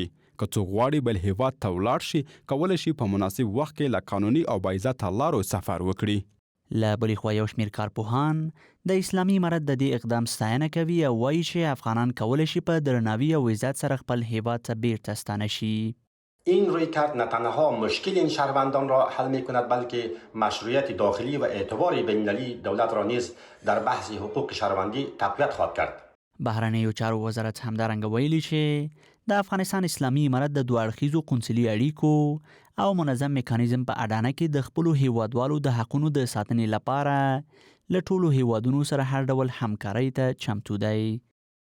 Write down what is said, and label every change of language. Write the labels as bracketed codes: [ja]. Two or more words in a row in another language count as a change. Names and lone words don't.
[ps] که څوک غواړي بل هیواد ته ولاړ شي کولی شي په مناسب وخت کې له قانوني او باعزته لارو سفر وکړي. له بلې خوا یو شمېر کارپوهان د اسلامي امارت د دې اقدام ستاینه کوي او وایي چې افغانان کولی شي په درناوي او عزت سره خپل هیواد ته بیرته ستانه شي. [fa] این رویکرد نه تنها مشکل این شهروندان را حل می کند بلکه مشروعیت داخلی و اعتبار بین‌المللی دولت را نیز در بحث حقوق شهروندی تقویت خواهد کرد. [ps] بهرنیو چارو وزارت همدارنګه ویلي چې د افغانستان اسلامي امارت د دوه اړخیزو قونسلي اړیکو او منظم میکانیزم په اډانه کې د خپلو هیوادوالو د حقونو د ساتنې لپاره له ټولو هیوادونو سره هر ډول همکارۍ ته چمتو دی.